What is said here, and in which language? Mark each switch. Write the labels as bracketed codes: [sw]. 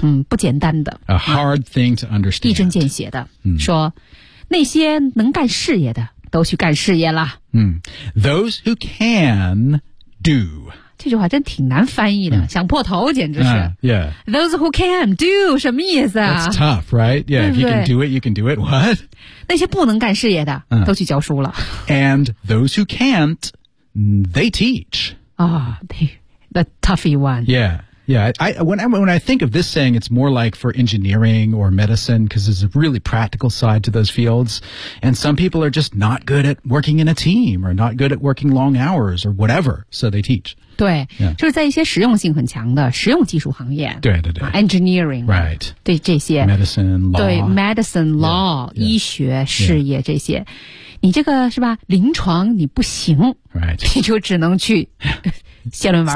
[zh] 嗯，不简单的。 [en] A hard thing to understand. [zh] 一针见血的、 mm-hmm. 说那些能干事业的都去干事业了。 [en] 嗯、mm. Those who can do. [zh] 这句话真挺难翻译的、嗯、想破头简直是、 [en] yeah. Those who can do [zh] 什么意思啊 [en] That's tough, right? Yeah, if you can do it, you can do it. What? [zh] 那些不能干事业的、嗯、都去教书了 [en] And those who can't, they teach. Oh, the toughie one. Yeah, yeah. When I think of this saying, it's more like for engineering or medicine because there's a really practical side to those fields. And some people are just not good at working in a team or not good at working long hours or whatever, so they teach. [zh] 对、 [en] yeah. [zh] 就是在一些实用性很强的实用技术行业对对对、 [en] 啊、engineering right [zh] 对这些 [en] medicine law 对 medicine law [zh] yeah. 医学事业这些、yeah. 你这个是吧临床你不行 [en] right [zh] 你就只能去写论文